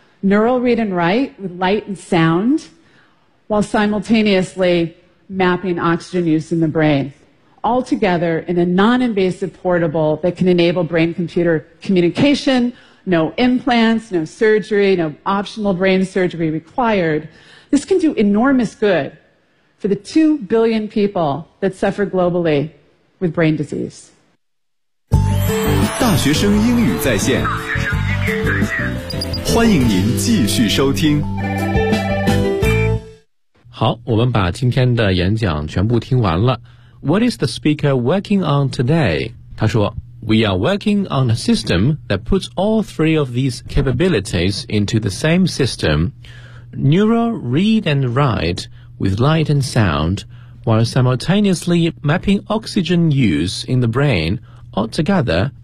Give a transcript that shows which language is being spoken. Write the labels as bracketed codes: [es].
[en] Neural read and write with light and sound, while simultaneously mapping oxygen use in the brain, all together in a non-invasive portable that can enable brain-computer communication, no implants, no surgery, no optional brain surgery required. This can do enormous good for the 2 billion people that suffer globally with brain disease. [zh] 大学生英语在线，欢迎您继续收听。好，我们把今天的演讲全部听完了。 [en] What is the speaker working on today? [zh] 他说 [en] We are working on a system that puts all three of these capabilities into the same system. Neural read and write with light and sound, while simultaneously mapping oxygen use in the brain altogether.